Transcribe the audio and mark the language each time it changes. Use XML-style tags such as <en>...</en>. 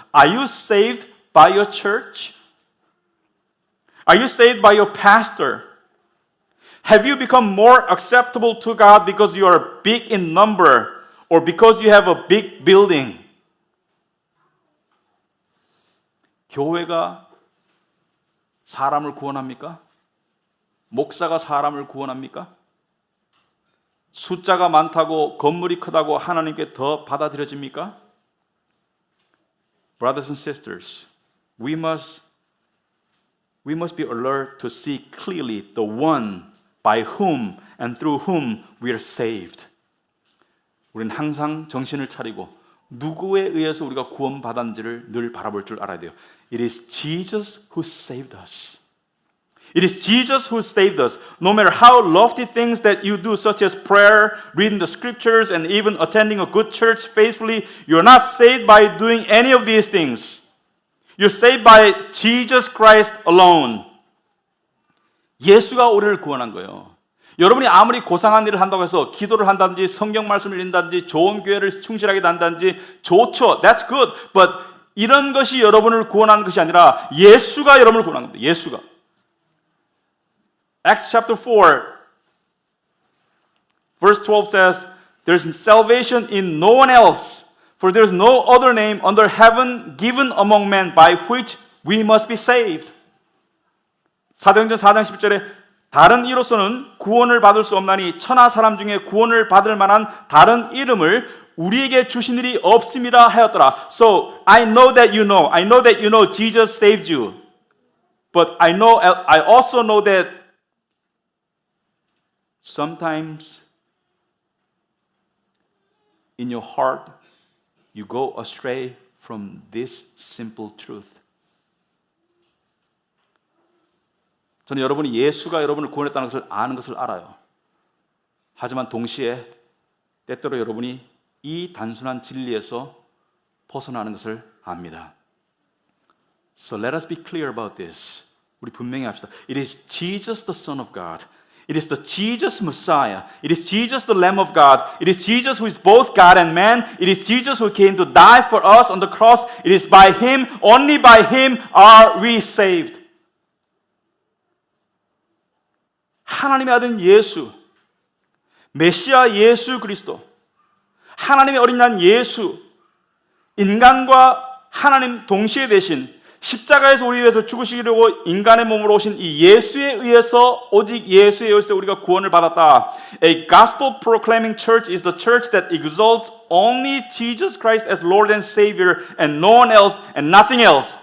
<en>Are you saved by your church? Are you saved by your pastor? Have you become more acceptable to God because you are big in number or because you have a big building?</en> <ko>교회가 사람을 구원합니까? 목사가 사람을 구원합니까? 숫자가 많다고 건물이 크다고 하나님께 더 받아들여집니까?</ko> <en>Brothers and sisters, we must be alert to see clearly the one by whom and through whom we are saved.</en> <ko>우리는 항상 정신을 차리고 누구에 의해서 우리가 구원받았는지를 늘 바라볼 줄 알아야 돼요.</ko> <en>It is Jesus who saved us. It is Jesus who saved us. No matter how lofty things that you do, such as prayer, reading the scriptures, and even attending a good church faithfully, you're not saved by doing any of these things. You're saved by Jesus Christ alone.</en> <ko>예수가 우리를 구원한 거예요. 여러분이 아무리 고상한 일을 한다고 해서 기도를 한다든지 성경 말씀을 읽는다든지 좋은 교회를 충실하게 다닌다든지 좋죠.</ko> <en>That's good. But</en> <ko>이런 것이 여러분을 구원하는 것이 아니라 예수가 여러분을 구원하는 겁니다. 예수가.</ko> <en>Acts chapter 4 verse 12 says, There's salvation in no one else, for there's no other name under heaven given among men by which we must be saved.</en> <ko>사도행전 4장 10절에 다른 이로서는 구원을 받을 수 없나니 천하 사람 중에 구원을 받을 만한 다른 이름을 우리에게 주신 일이 없음이라 하였더라.</ko> <en>So I know that you know Jesus saved you. But I also know that sometimes in your heart you go astray from this simple truth.</en> <ko>저는 여러분이 예수가 여러분을 구원했다는 것을 아는 것을 알아요. 하지만 동시에 때때로 여러분이 이 단순한 진리에서 벗어나는 것을 압니다.</ko> <en>So let us be clear about this.</en> <ko>우리 분명히 합시다.</ko> <en>It is Jesus the Son of God. It is the Jesus Messiah. It is Jesus the Lamb of God. It is Jesus who is both God and man. It is Jesus who came to die for us on the cross. It is by Him, only by Him are we saved.</en> <ko>하나님의 아들 예수, 메시아 예수 그리스도, 하나님의 어린 양 예수, 인간과 하나님 동시에 되신 십자가에서 우리 위해서 죽으시려고 인간의 몸으로 오신 이 예수에 의해서 오직 예수에 의해서 우리가 구원을 받았다.</ko> <en>A gospel proclaiming church is the church that exalts only Jesus Christ as Lord and Savior and no one else and nothing else.</en>